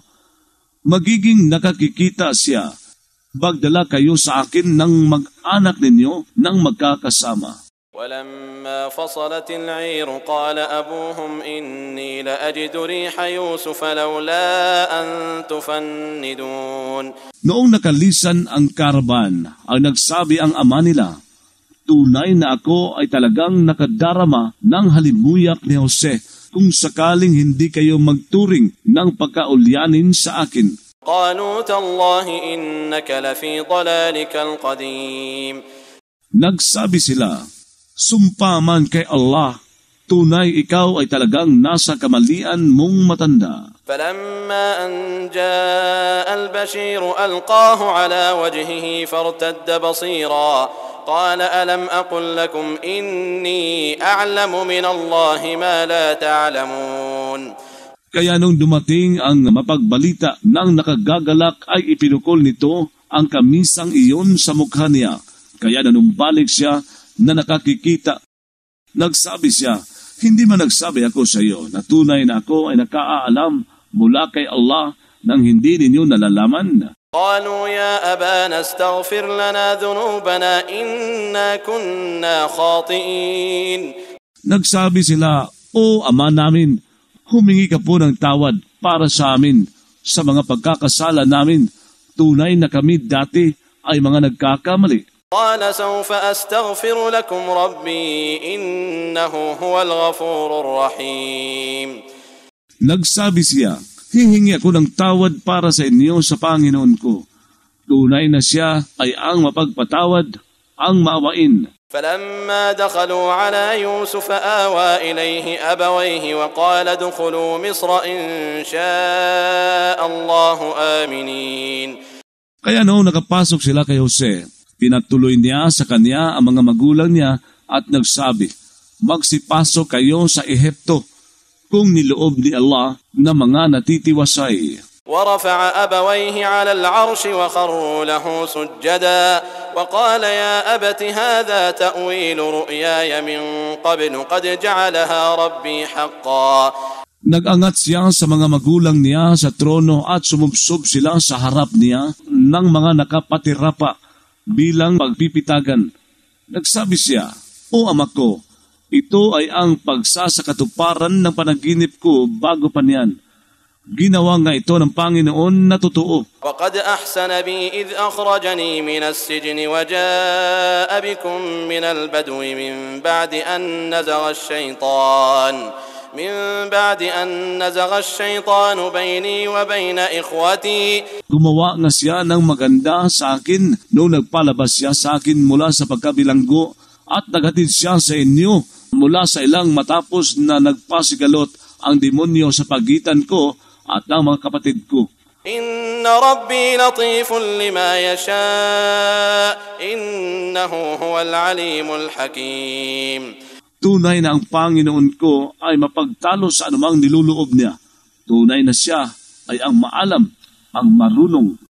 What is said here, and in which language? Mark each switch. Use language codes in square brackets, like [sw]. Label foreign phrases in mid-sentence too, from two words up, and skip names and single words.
[tl] Magiging nakakikita siya. Bagdala kayo sa akin ng mag-anak ninyo ng magkakasama. [ar] ولما فصلت العير قال أبوهم إني لأجد ريح يوسف لولا أن تفندون. [tl] Noong nakalisan ang karaban, ang nagsabi ang ama nila, tunay na ako ay talagang nakadarama ng halimuyak ni Jose kung sakaling hindi kayo magturing ng pagkaulyanin sa akin. [ar] قالوا تالله إنك لفي ضلالك القديم. [tl] Nagsabi sila, sumpaman kay Allah, tunay ikaw ay talagang nasa kamalian mong matanda. [ar] فلما أن جاء البشير ألقاه على وجهه فارتد بصيرا قال ألم أقل لكم إني أعلم من الله ما لا تعلمون. [tl] Kaya nung dumating ang mapagbalita ng nakagagalak ay ipinukol nito ang kamisang iyon sa mukha niya. Kaya nanumbalik siya na nakakikita. Nagsabi siya, hindi man nagsabi ako sa iyo na tunay na ako ay nakaalam mula kay Allah nang hindi ninyo nalalaman. [ar] قالوا يا أبانا استغفر لنا ذنوبنا إنا كنا خاطئين. [tl] Nagsabi sila, O Ama namin, humingi ka po ng tawad para sa amin sa mga pagkakasala namin. Tunay na kami dati ay mga nagkakamali. [ar] قال سوف أستغفر لكم ربي إنه هو الغفور الرحيم. [tl] Nagsabi siya, hihingi ako ng tawad para sa inyo sa Panginoon ko. Tunay na siya ay ang mapagpatawad, ang maawain. [ar] فلما دخلوا على يوسف آوى إليه أبويه وقال ادخلوا مصر إن شاء الله آمنين. [tl] Kaya noong nakapasok sila kay Jose, pinatuloy niya sa kanya ang mga magulang niya at nagsabi, magsipasok kayo sa Ehipto kung niloob ni Allah na mga natitiwasay. [ar] ورفع أبويه على العرش وخروا له سجدا وقال يا أبت هذا تأويل رؤياي من قبل قد جعلها ربي حقا. [tl] Nag-angat siya sa mga magulang niya sa trono at sumubsob sila sa harap niya ng mga nakapatirapa bilang pagpipitagan. Nagsabi siya, O ama ko, ito ay ang pagsasakatuparan ng panaginip ko bago pa niyan. Ginawa nga ito ng Panginoon na totoo. [ar] وقد أحسن بي إذ أخرجني من السجن وجاء بكم من البدو من بعد أن نزغ الشيطان بيني وبين إخوتي. [tl] Gumawa nga siya ng maganda sa akin noong nagpalabas siya sa akin mula sa pagkabilanggo at naghatid siya sa inyo mula sa ilang matapos na nagpasigalot ang demonyo sa pagitan ko at ang mga kapatid ko. [ar] إن ربي لطيف لما يشاء إنه هو العليم الحكيم. [tl] Tunay na ang Panginoon ko ay mapagtalo sa anumang niluloob niya. Tunay na siya ay ang maalam, ang marunong.